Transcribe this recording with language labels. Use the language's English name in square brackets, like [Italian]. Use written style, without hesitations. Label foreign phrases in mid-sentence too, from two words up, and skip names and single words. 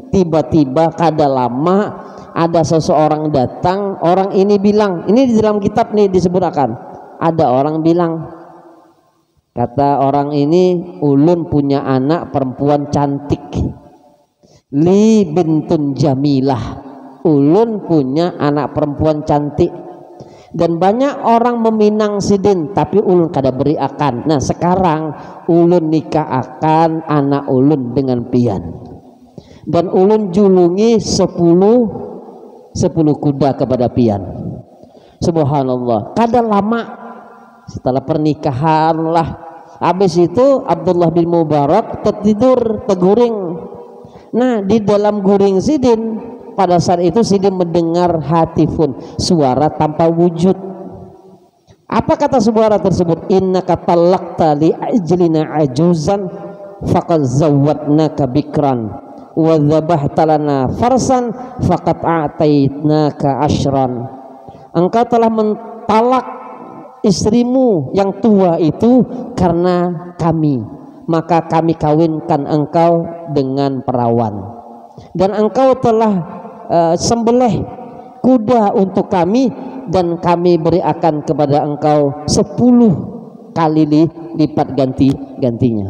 [Banjar] Tiba-tiba kada lama ada seseorang datang, orang ini bilang, ini di dalam kitab nih disebutkan, ada orang bilang, kata orang ini, ulun punya anak perempuan cantik, [Arabic] لي بنت جميلة, [Banjar] ulun punya anak perempuan cantik, dan banyak orang meminang Sidin tapi ulun kada beri akan. Nah, sekarang ulun nikah akan anak ulun dengan pian, dan ulun julungi 10 kuda kepada pian. Subhanallah, kada lama setelah pernikahan lah, habis itu Abdullah bin Mubarak tertidur, terguring. Nah, di dalam guring Sidin, pada saat itu Sidin mendengar hatifun, suara tanpa wujud. [Indonesian] Apa kata suara tersebut? [Arabic] إنك طلقت لأجلنا عجوزا فقد زوجناك بكرا وذبحت لنا فرسا فقد أعطيناك عشرا. [Indonesian] Engkau telah mentalak istrimu yang tua itu karena kami, maka kami kawinkan engkau dengan perawan, dan engkau telah sembelih kuda untuk kami, dan kami berikan kepada engkau 10 kali lipat gantinya.